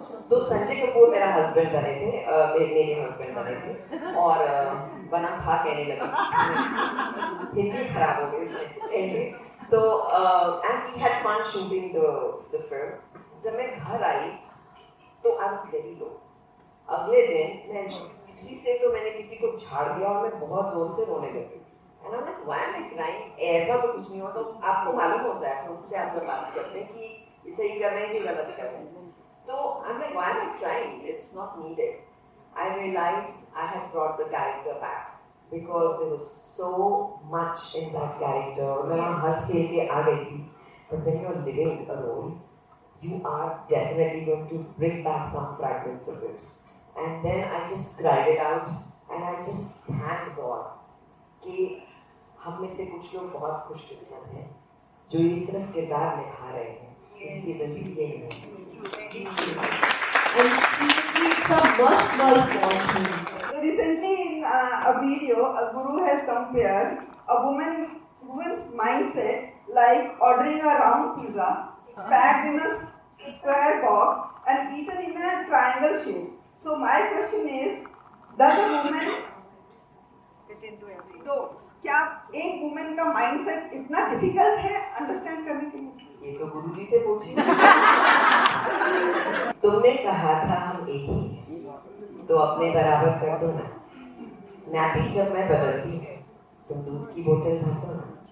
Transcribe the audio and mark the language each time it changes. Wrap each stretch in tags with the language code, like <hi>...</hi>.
<hi>तो संजय कपूर मेरा हस्बैंड बने थे, मेरे हस्बैंड बने थे, और बना था कहने लगी, हिंदी खराब हो गई उसमें।</hi> <en>Anyway, तो and we had fun shooting the film.</en> <hi>जब मैं घर आई तो</hi> <en>I was very low.</en> <hi>अगले दिन मैं मैंने किसी को झाड़ दिया और मैं बहुत जोर से रोने लगी।</hi> <en>And I'm like, why am I crying?</en> <hi>ऐसा तो कुछ नहीं होता। आपको मालूम होता है, उनसे आप जब बात करते हैं कि इसे ही कर रहे हैं कि गलत कर रहे हैं।</hi> <en>So I'm like, why am I crying? It's not needed. I realized I had brought the character back because there was so much in that character.</en> <hi>मैं वहाँ हंस खेल के आ गई थी.</hi> <en>But when you're living a role, you are definitely going to bring back some fragments of it. And then I just cried it out and I just thanked God</en> <hi>कि हम में से कुछ लोग बहुत खुशकिस्मत हैं जो ये सिर्फ किरदार निभा रहे हैं इनकी ज़िंदगी में.</hi> <en>And seriously, it's a must watch movie. Recently, in a video, a guru has compared a woman's mindset like ordering a round pizza packed in a square box and eaten in a triangle shape. So my question is, does a woman Fit into everything.</en> <hi>तो क्या एक women का mindset इतना difficult है understand करने के लिए? ये तो गुरुजी से पूछिए. तुमने कहा था हम एक ही हैं, तो अपने बराबर कर दो ना. नैपी जब मैं बदलती हूँ, तुम दूध की बोतल भर दो ना.</hi>